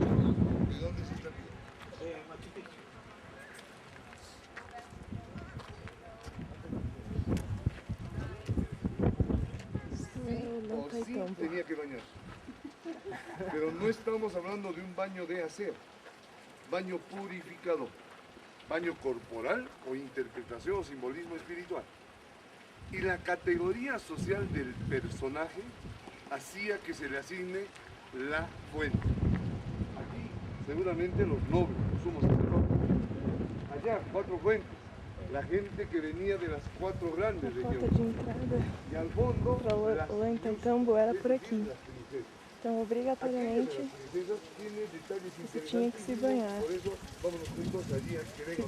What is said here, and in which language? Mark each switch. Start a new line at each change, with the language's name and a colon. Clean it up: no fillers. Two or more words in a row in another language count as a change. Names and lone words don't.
Spanish: ¿De dónde es esta piedra? Machu Picchu.
Portuguese: Não O tem
Spanish: sí
Portuguese: campo.
Spanish: tenía que bañar. Pero no estamos hablando de un baño de hacer, baño purificador, baño corporal o interpretación o simbolismo espiritual. Y la categoría social del personaje hacía que se le asigne la fuente. Aquí seguramente los nobles, los sumos sacerdotes. Allá 4 fuentes, la gente que venía de las 4
Portuguese: A
Spanish: grandes
Portuguese: porta
Spanish: regiones.
Portuguese: de entrada
Spanish: Y al fondo,
Portuguese: para o
Spanish: las
Portuguese: Ollantaytambo era por aqui.
Spanish: las princesas.
Portuguese: Então,
Spanish: Aquella de
Portuguese: obrigatoriamente,
Spanish: las princesas tiene detalles
Portuguese: você tinha que se
Spanish: interesantísimos,
Portuguese: banhar,
Spanish: por eso vámonos juntos allí a que
Portuguese: se
Spanish: venga.